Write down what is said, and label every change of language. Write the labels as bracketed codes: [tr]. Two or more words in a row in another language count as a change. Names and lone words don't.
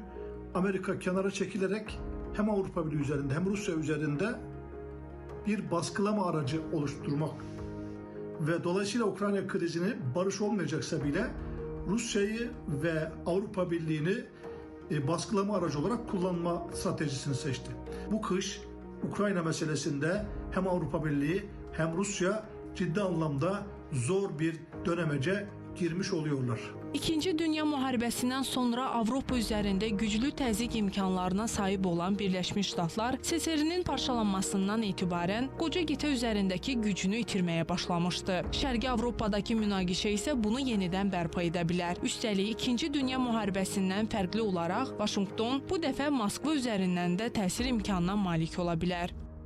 [tr] Amerika kenara çekilerek hem Avrupa Birliği üzerinde hem Rusya üzerinde bir baskılama aracı oluşturmak ve dolayısıyla Ukrayna krizini barış olmayacaksa bile Rusya'yı ve Avrupa Birliği'ni baskılama aracı olarak kullanma stratejisini seçti. Bu kış Ukrayna meselesinde hem Avrupa Birliği hem Rusya ciddi anlamda zor bir dönemece girmiş oluyorlar. [az] İkinci Dünya müharibəsindən sonra Avropa üzərində güclü təzyiq imkanlarına sahib olan Birləşmiş Ştatlar SSR-nin parçalanmasından etibarən qoca qitə üzərindəki gücünü itirməyə başlamışdı. Şərqi Avropadakı münaqişə isə bunu yenidən bərpa edə bilər. Üstəlik, İkinci Dünya müharibəsindən fərqli olaraq Vaşinqton bu dəfə Moskva üzərindən də təsir imkanına malik ola bilər.